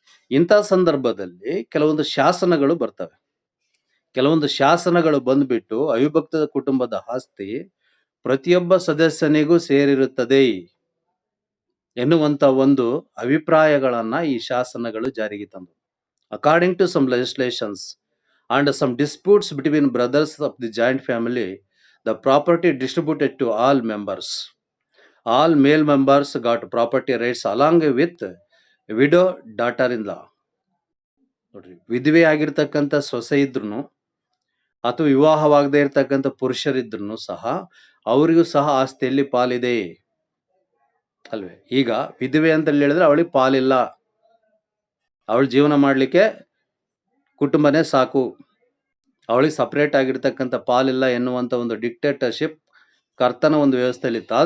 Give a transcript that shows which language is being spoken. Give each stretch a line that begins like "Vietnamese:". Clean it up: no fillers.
Kannada: ಇಂಥ ಸಂದರ್ಭದಲ್ಲಿ ಕೆಲವೊಂದು ಶಾಸನಗಳು ಬರ್ತವೆ. ಕೆಲವೊಂದು ಶಾಸನಗಳು ಬಂದ್ಬಿಟ್ಟು ಅವಿಭಕ್ತ ಕುಟುಂಬದ ಆಸ್ತಿ ಪ್ರತಿಯೊಬ್ಬ ಸದಸ್ಯನಿಗೂ ಸೇರಿರುತ್ತದೆ ಎನ್ನುವಂತ ಒಂದು ಅಭಿಪ್ರಾಯಗಳನ್ನ ಈ ಶಾಸನಗಳು ಜಾರಿಗೆ ತಂದವು.
English: According to some legislations and some disputes between brothers of the joint family, the property distributed to all members. All male members got property rights along with widow daughter-in-law.
Kannada: ನೋಡ್ರಿ, ವಿಧವೆ ಆಗಿರ್ತಕ್ಕಂಥ ಸೊಸೆ ಇದ್ರು ಅಥವಾ ವಿವಾಹವಾಗದೇ ಇರ್ತಕ್ಕಂಥ ಪುರುಷರಿದ್ರು ಸಹ ಅವರಿಗೂ ಸಹ ಆಸ್ತಿಯಲ್ಲಿ ಪಾಲಿದೆ ಅಲ್ವೇ? ಈಗ ವಿಧವೆ ಅಂತ ಹೇಳಿದ್ರೆ ಅವಳಿಗೆ ಪಾಲಿಲ್ಲ, ಅವಳ ಜೀವನ ಮಾಡ್ಲಿಕ್ಕೆ ಕುಟುಂಬನೇ ಸಾಕು, ಅವಳಿಗೆ ಸಪರೇಟ್ ಆಗಿರ್ತಕ್ಕಂಥ ಪಾಲಿಲ್ಲ ಎನ್ನುವಂತ ಒಂದು ಡಿಕ್ಟೇಟರ್ಶಿಪ್ ಕರ್ತನ ಒಂದು ವ್ಯವಸ್ಥೆಯಲ್ಲಿ ಇತ್ತು.